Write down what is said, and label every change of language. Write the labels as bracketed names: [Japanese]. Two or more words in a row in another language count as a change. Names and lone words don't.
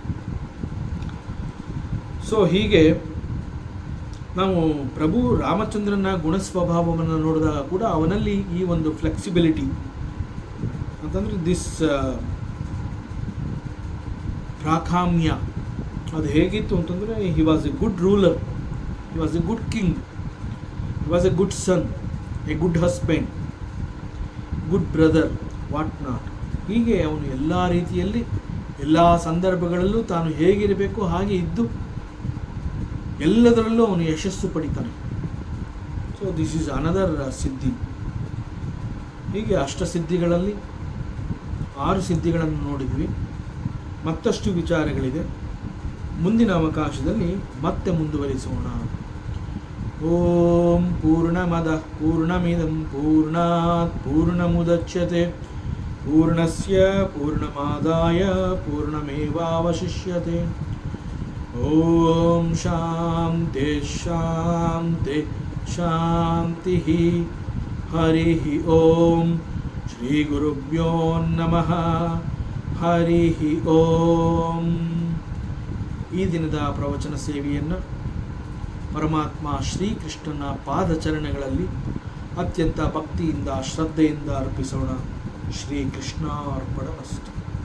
[Kannada] ಸೊ ಹೀಗೆ ನಾವು ಪ್ರಭು ರಾಮಚಂದ್ರನ ಗುಣಸ್ವಭಾವವನ್ನು ನೋಡಿದಾಗ ಕೂಡ ಅವನಲ್ಲಿ ಈ ಒಂದು ಫ್ಲೆಕ್ಸಿಬಿಲಿಟಿ ಅಂತಂದರೆ ದಿಸ್ ಪ್ರಾಕಾಮ್ಯ ಅದು ಹೇಗಿತ್ತು ಅಂತಂದರೆ, [English] he was a good ruler, he was a good king, he was a good son, a good husband, good brother, what not. [Kannada] ಹೀಗೆ ಅವನು ಎಲ್ಲ ರೀತಿಯಲ್ಲಿ ಎಲ್ಲ ಸಂದರ್ಭಗಳಲ್ಲೂ ತಾನು ಹೇಗಿರಬೇಕು ಹಾಗೆ ಇದ್ದು ಎಲ್ಲದರಲ್ಲೂ ಅವನು ಯಶಸ್ಸು ಪಡಿತಾನೆ. [English] so this is another ಸಿದ್ಧಿ. [Kannada] ಹೀಗೆ ಅಷ್ಟಸಿದ್ಧಿಗಳಲ್ಲಿ 6 ಸಿದ್ಧಿಗಳನ್ನು ನೋಡಿದ್ವಿ. ಮತ್ತಷ್ಟು ವಿಚಾರಗಳಿದೆ. ಮುಂದಿನ ಅವಕಾಶದಲ್ಲಿ ಮತ್ತೆ ಮುಂದುವರಿಸೋಣ. [Sanskrit] ಓಂ ಪೂರ್ಣಮದ ಪೂರ್ಣಮಿದಂ ಪೂರ್ಣಾತ್ ಪೂರ್ಣಮುದಚ್ಯತೆ ಪೂರ್ಣಸ್ಯ ಪೂರ್ಣಮಾದಾಯ ಪೂರ್ಣಮೇವಾವಶಿಷ್ಯತೆ. ಓಂ ಶಾಂತಿ ಶಾಂತಿ ಶಾಂತಿ. ಹರಿ ಓಂ. ಶ್ರೀ ಗುರುಭ್ಯೋ ನಮಃ. ಹರಿ ಓಂ. [Kannada] ಈ ದಿನದ ಪ್ರವಚನ ಸೇವೆಯನ್ನು ಪರಮಾತ್ಮ ಶ್ರೀಕೃಷ್ಣನ ಪಾದಚರಣಗಳಲ್ಲಿ ಅತ್ಯಂತ ಭಕ್ತಿಯಿಂದ ಶ್ರದ್ಧೆಯಿಂದ ಅರ್ಪಿಸೋಣ. [Sanskrit] ಶ್ರೀಕೃಷ್ಣಾರ್ಪಣಮಸ್ತು.